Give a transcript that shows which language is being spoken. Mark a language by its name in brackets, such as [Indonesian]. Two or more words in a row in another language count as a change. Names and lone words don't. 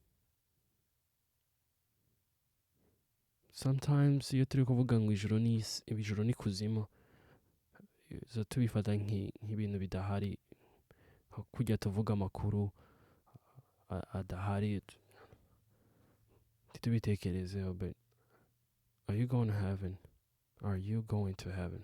[Kinyarwanda] Sometimes iyo turi kuvuga ngo ijuru n'ikuzimu, zo tubifata nk'ibintu bidahari, kujya tuvuga amakuru adahari, titubitekerezeho. [English] But are you going to heaven? Are you going to heaven?